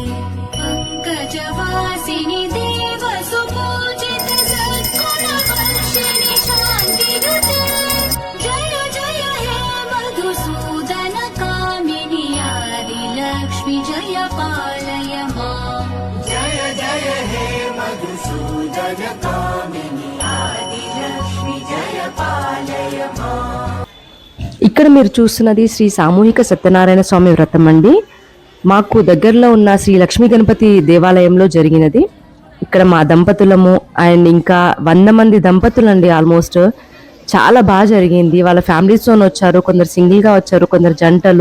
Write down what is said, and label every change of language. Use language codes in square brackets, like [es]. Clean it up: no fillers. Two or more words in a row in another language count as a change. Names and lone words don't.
[sa] पङ्कजवासिनि देवसुपूजित सद्गुणवर्षिणि शान्तिनुते जय जय हे मधुसूदन कामिनि आदिलक्ष्मि जय पालय माम्. जय जय हे मधुसूदन कामिनि आदिलक्ष्मि जय पालय माम्. [te] ఇక్కడ మీరు చూస్తున్నది శ్రీ సామూహిక సత్యనారాయణ స్వామి వ్రతం అండి. మాకు దగ్గరలో ఉన్న శ్రీ లక్ష్మీ గణపతి దేవాలయంలో జరిగినది. ఇక్కడ మా దంపతులము అండ్ ఇంకా 100 మంది దంపతులండి. ఆల్మోస్ట్ చాలా బాగా జరిగింది. వాళ్ళ ఫ్యామిలీస్తో వచ్చారు, కొందరు సింగిల్గా వచ్చారు, కొందరు జంటలు.